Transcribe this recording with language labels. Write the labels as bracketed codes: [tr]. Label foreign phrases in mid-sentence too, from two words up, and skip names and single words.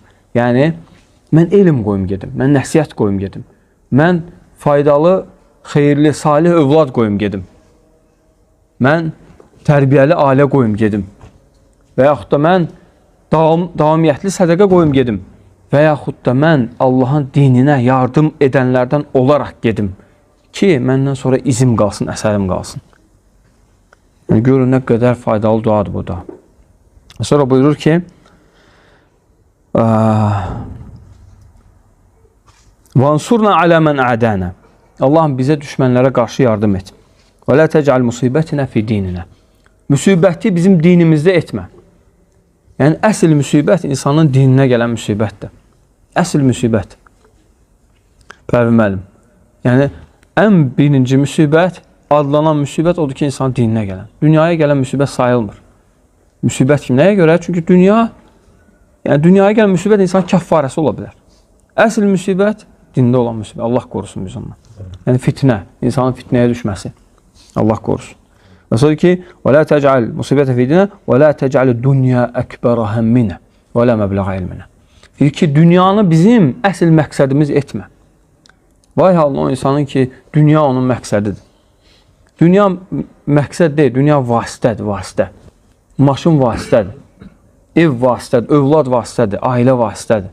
[az] Yəni, mən elm qoyum gedim, mən nəsiyyət qoyum gedim, mən faydalı, xeyirli, salih övlad qoyum gedim, mən tərbiyəli ailə qoyum gedim və yaxud da mən davamiyyətli sədəqə qoyum gedim və yaxud da mən Allahın dininə yardım edənlərdən olaraq gedim ki, məndən sonra izim qalsın, əsərim qalsın. Yəni, görün, nə qədər faydalı duadır bu da. Sonra buyurur ki, [ar] وَانْصُرْنَا عَلَى مَنْ أَعْدَانَا. [az] Allahım, bizə düşmənlərə qarşı yardım et. [ar] وَلَا تَجْعَلْ مُصِيبَتِنَا فِي دِينِنَا. [az] Müsibəti bizim dinimizdə etmə. Yəni, əsl müsibət insanın dininə gələn müsibətdir. Əsl müsibət. Pərvi müəllim. Yəni, ən birinci müsibət, adlanan müsibət odur ki, insanın dininə gələn. Dünyaya gələn müsibət sayılmır. Müsibət kim? Nəyə görə? Çünki dünyaya gələn müsibət insan kəffarəsi ola bilər. Əsl müsibət dində olan müsibət. Allah qorusun biz ondan. Yəni, fitnə, insanın fitnəyə düşməsi. Allah qorusun. Və sonra ki, [ar] وَلَا تَجْعَلْ مُصِيبَةَ فِي دِينِنَا وَلَا تَجْعَلْ الدُّنْيَا أَكْبَرَ هَمِّنَا وَلَا مَبْلَغَ عِلْمِنَا. [az] Deyir ki, dünyanı bizim əsl məqsədimiz etmə. Vay halına o insanın ki, dünya onun məqsədidir. Dünya məqsəd deyil, dünya vasitədir, vasitə. Maşın vasitədir, ev vasitədir, övlad vasitədir, ailə vasitədir.